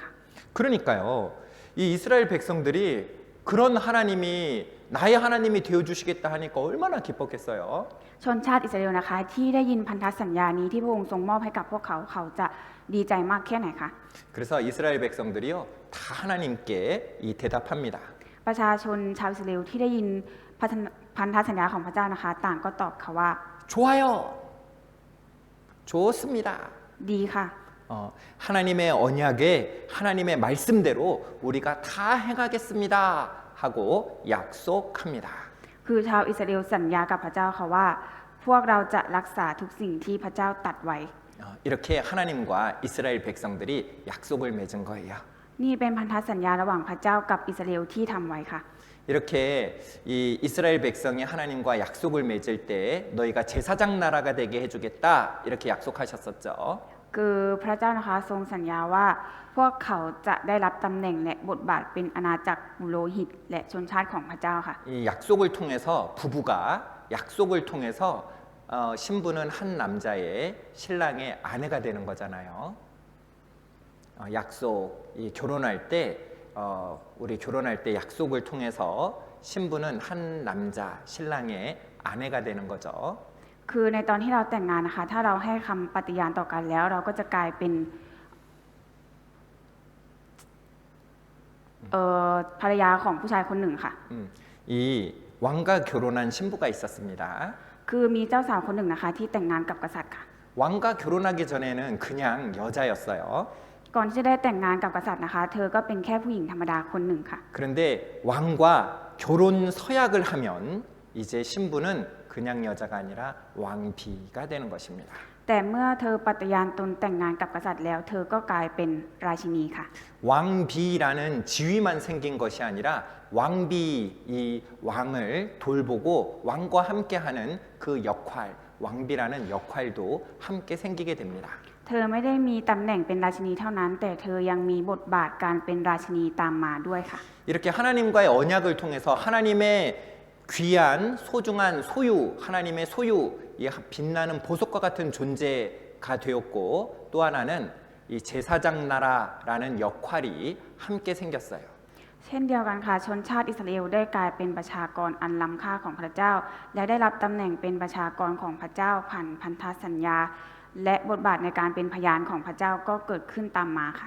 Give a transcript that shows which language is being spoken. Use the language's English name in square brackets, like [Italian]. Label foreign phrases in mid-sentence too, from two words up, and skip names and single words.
[Korean] 그러니까요, 이 이스라엘 백성들이 그런 하나님이 나의 하나님이 되어 주시겠다 하니까 얼마나 기뻤겠어요. [Thai] ชนชาติอิสราเอลนะคะที่ได้ยินพันธสัญญานี้ที่พระองค์ทรงมอบให้กับพวกเขาเขาจะดีใจมากแค่ไหนคะ [Korean] 그래서 이스라엘 백성들이요, 다 하나님께 이 대답합니다. [Thai] ประชาชนชาวอิสราเอลที่ได้ยินพันธสัญญาของพระเจ้านะคะ ต่างก็ตอบค่ะว่า [Korean] 좋아요, 좋습니다. [Thai] ดีค่ะ [Korean] 하나님의 언약에 하나님의 말씀대로 우리가 다 행하겠습니다 하고 약속합니다. [Thai] คือชาวอิสราเอลสัญญากับพระเจ้าค่ะว่า พวกเราจะรักษาทุกสิ่งที่พระเจ้าตรัสไว้ [Korean] 이렇게 하나님과 이스라엘 백성들이 약속을 맺은 거예요. [Thai] นี่เป็นพันธสัญญาระหว่างพระเจ้ากับอิสราเอลที่ทำไว้ค่ะ [Korean] 이렇게 이 이스라엘 백성이 하나님과 약속을 맺을 때 너희가 제사장 나라가 되게 해주겠다 이렇게 약속하셨었죠. [Thai] คือพระเจ้านะคะทรงสัญญาว่าพวกเขาจะได้รับตำแหน่งและบทบาทเป็นอาณาจักรปุโรหิต และชนชาติของพระเจ้าค่ะ [Korean] 이 약속을 통해서 부부가 약속을 통해서 신부는 한 남자의 신랑의 아내가 되는 거잖아요. 약속, 이 결혼할 때 우리 결혼할 때 약속을 통해서 신부는 한 남자 신랑의 아내가 되는 거죠. [Thai] คือในตอนที่เราแต่งงานนะคะถ้าเราให้คำปฏิญาณต่อกันแล้วเราก็จะกลายเป็นภรรยาของผู้ชายคนหนึ่งค่ะ [Korean] 이 왕과 결혼한 신부가 있었습니다. [Thai] คือมีเจ้าสาวคนหนึ่งนะคะที่แต่งงานกับกษัตริย์ค่ะ [Korean] 왕과 결혼하기 전에는 그냥 여자였어요. [Thai] ก่อนที่จะได้แต่งงานกับกษัตริย์นะคะ เธอก็เป็นแค่ผู้หญิงธรรมดาคนหนึ่งค่ะ [Korean] 그런데 왕과 결혼 서약을 하면 이제 신부는 그냥 여자가 아니라 왕비가 되는 것입니다. [Thai] แต่เมื่อเธอปฏิญาณตนแต่งงานกับกษัตริย์แล้ว เธอก็กลายเป็นราชินีค่ะ [Korean] 왕비라는 지위만 생긴 것이 아니라 왕비 이 왕을 돌보고 왕과 함께하는 그 역할, 왕비라는 역할도 함께 생기게 됩니다. [Thai] เธอไม่ได้มีตำแหน่งเป็นราชินีเท่านั้น แต่เธอยังมีบทบาทการเป็นราชินีตามมาด้วยค่ะ [Korean] 이렇게 하나님과의 언약을 통해서 하나님의 귀한 소중한 소유, 하나님의 소유, 이 빛나는 보석과 같은 존재가 되었고 또 하나는 이 제사장 나라라는 역할이 함께 생겼어요. [Thai] เช่นเดียวกันค่ะชนชาติอิสราเอลได้กลายเป็นประชากรอันล้ำค่าของพระเจ้า และได้รับตำแหน่งเป็นประชากรของพระเจ้าผ่านพันธสัญญา และบทบาทในการเป็นพยานของพระเจ้าก็เกิดขึ้นตามมาค่ะ